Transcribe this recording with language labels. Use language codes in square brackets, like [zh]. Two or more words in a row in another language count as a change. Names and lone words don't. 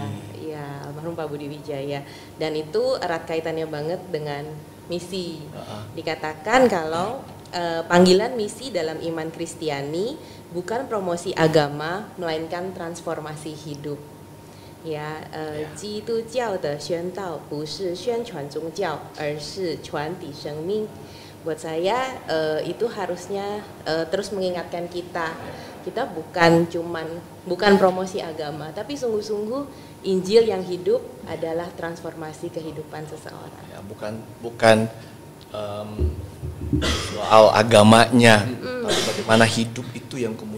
[id] Ya, almarhum Pak Budi Wijaya. Dan itu erat kaitannya banget dengan misi. Dikatakan kalau panggilan misi dalam iman Kristiani bukan promosi agama melainkan transformasi hidup. Ya, [zh] 基督教的宣道不是宣传宗教，而是传递生命。 [id] Buat saya itu harusnya terus mengingatkan kita bukan promosi agama, tapi sungguh-sungguh Injil yang hidup adalah transformasi kehidupan seseorang. Ya, bukan soal agamanya, tapi bagaimana hidup itu yang kemudian.